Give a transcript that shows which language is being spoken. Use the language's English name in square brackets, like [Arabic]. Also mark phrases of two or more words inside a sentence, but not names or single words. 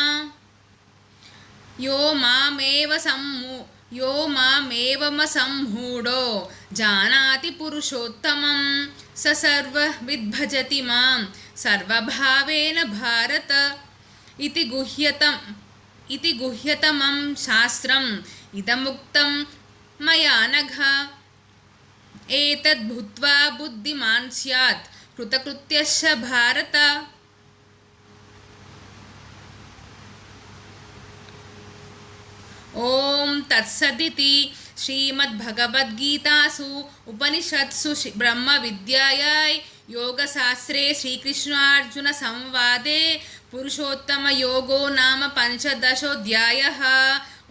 [Sanskrit] यो मामेवमसम्मूढो जानाति पुरुषोत्तमं स सर्वविद्भजति मां सर्वभावेन भारत इति गुह्यतमं शास्त्रम् इदमुक्तं मया नघ एतद् भूत्वा बुद्धिमान् स्यात् कृतकृत्यश्च भारत। ఓం తత్సదితి శ్రీమద్భగవద్గీతాసు ఉపనిషత్సు బ్రహ్మ విద్యాయాయ్ యోగశాస్త్రే శ్రీకృష్ణార్జున సంవాదే పురుషోత్తమ యోగో నామ పంచదశోऽధ్యాయः.